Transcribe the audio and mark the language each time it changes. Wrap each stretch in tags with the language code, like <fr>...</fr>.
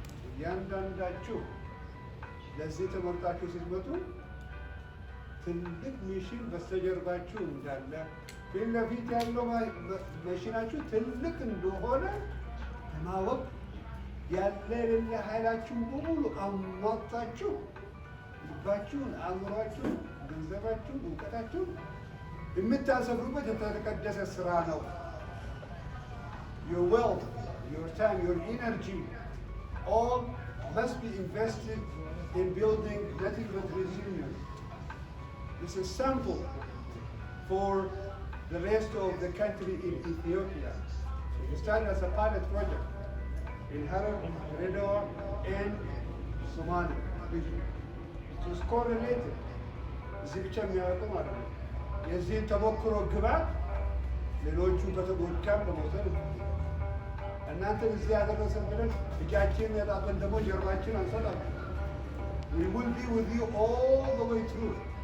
<am>እያንዳንዳችሁ ለዚህ ተመርጣችሁ ስትመጡ ትልቅ ሚሽን በስተጀርባችሁ እንዳለ ፊት ለፊት ያለው ሚሽናችሁ ትልቅ እንደሆነ ለማወቅ ያለ የሌለ ኃይላችሁን በሙሉ አሟጣችሁ ልባችሁን፣ አእምሯችሁን፣ ገንዘባችሁን፣ እውቀታችሁን የምታሰፍሩበት የተቀደሰ ስራ ነው።</am> <en>Your wealth, your time, your energy, all must be invested in building nothing but resilience. This is sample for the rest of the country in Ethiopia. It started as a pilot project in Harar, Dire Dawa, and Somalia. It was correlated.</en> <am>እዚህ ብቻ የሚያወጡ ማለት ነው። የዚህን ተሞክሮ ግባት ሌሎቹ ከተሞካም ለመውሰድ እናንተ እዚህ ያደረሰን ብለን እጃችን ያጣበን ደግሞ ጀርባችን አንሰጣለን።</am> <en>We will be with you all the way through.</en>